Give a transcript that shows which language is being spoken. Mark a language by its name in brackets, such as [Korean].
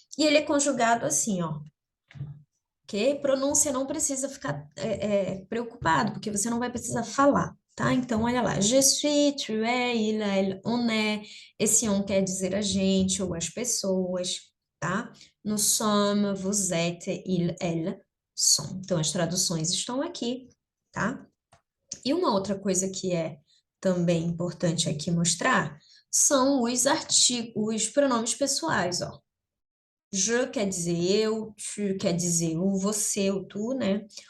[Portuguese] E ele é conjugado assim, ó, que pronúncia não precisa ficar preocupado, porque você não vai precisar falar, tá? Então, olha lá, [French] je suis, tu es, il, elle, on est. [Portuguese] Esse on quer dizer a gente ou as pessoas, tá? [French] Nous sommes, vous êtes, il, elle, sont. [Portuguese] Então, as traduções estão aqui, tá? E uma outra coisa que é também importante aqui mostrar são os artigos, os pronomes pessoais, ó. Je quer dizer eu, tu quer dizer o você, o tu, né?